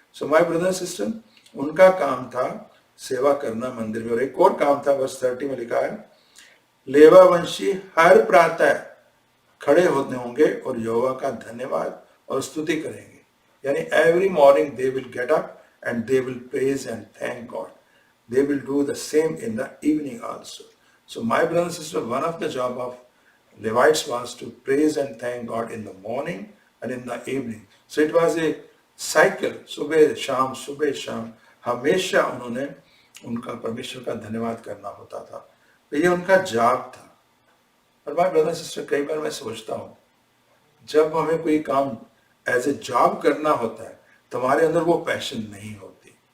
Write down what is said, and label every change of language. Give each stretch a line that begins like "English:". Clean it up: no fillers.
English: so my brother sister,
Hindi: उनका काम था सेवा करना मंदिर में। और एक और काम था, वर्ष 30 में लिखा है, लेवावंशी हर प्रातः खड़े होते होंगे और यहोवा का धन्यवाद और स्तुति करेंगे।
English: यानी every morning they will get up and they will praise and thank God. They will do the same in the evening also. So my brother and sister, one of the job of Levites was to praise and thank God in the morning and in the evening. So it was a cycle,
Hindi: सुबह शाम हमेशा उन्होंने उनका परमेश्वर का धन्यवाद करना होता था। तो ये उनका जॉब था। और
English: my brother sister,
Hindi: कई बार मैं सोचता हूँ, जब हमें कोई काम
English: as a job
Hindi: करना होता है तो हमारे अंदर वो पैशन नहीं होती।